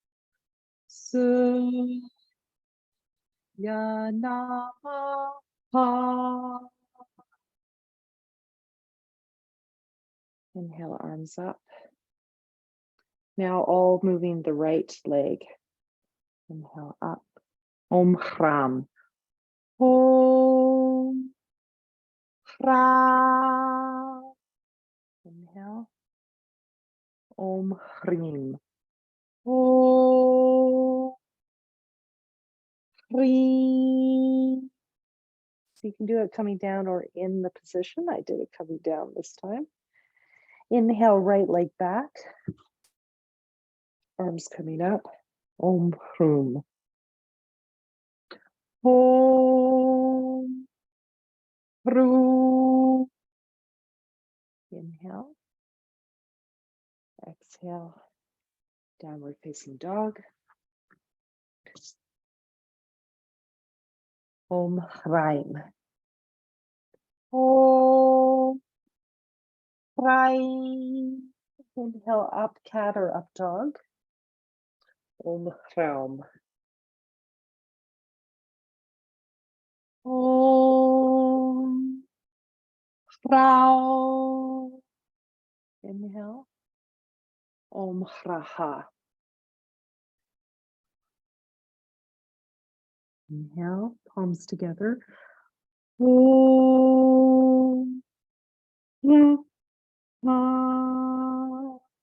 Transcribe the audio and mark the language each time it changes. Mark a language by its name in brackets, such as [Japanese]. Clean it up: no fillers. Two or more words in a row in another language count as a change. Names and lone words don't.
[Sanskrit] सूर्याय नमः. [English] Inhale, arms up. Now all moving the right leg. Inhale up. [Sanskrit] ॐ ह्रां. ॐ ह्रां. Inhale. ॐ ह्रीं. ॐ ह्रीं. [English] So you can do it coming down or in the position. I did it coming down this time. Inhale, right leg back. Arms coming up. [Sanskrit] ॐ ह्रूं। ॐ ह्रूं. [English] Inhale. Exhale. Downward facing dog. [Sanskrit] ॐ ह्रैं. ॐ ह्रैं. [English] Inhale, up cat or up dog. [Sanskrit] ॐ ह्रौं. ॐ ह्रौं. Inhale. ॐ ह्रः. [English] Inhale, palms together. [Sanskrit] ॐ ह्रः.